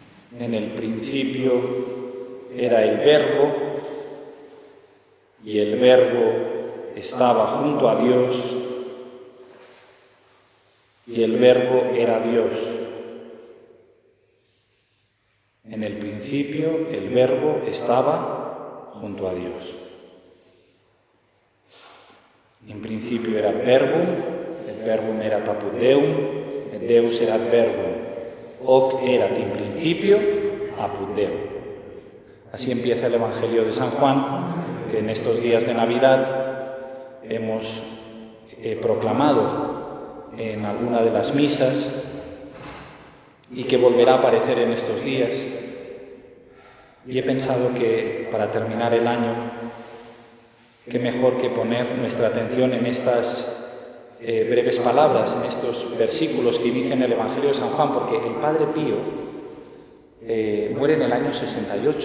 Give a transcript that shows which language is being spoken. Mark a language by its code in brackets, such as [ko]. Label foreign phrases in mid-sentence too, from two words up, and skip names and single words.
[es] En el principio era el Verbo, y el Verbo estaba junto a Dios, y el Verbo era Dios. En el principio el Verbo estaba junto a Dios. En principio era el [la] Verbum erat apud Deum, et Deus erat Verbum, hoc erat in principio apud Deum. [es] Así empieza el Evangelio de San Juan, que en estos días de Navidad hemos proclamado en alguna de las misas y que volverá a aparecer en estos días. Y he pensado que para terminar el año, qué mejor que poner nuestra atención en estas breves palabras, en estos versículos que inician el Evangelio de San Juan, porque el Padre Pío muere en el año 68.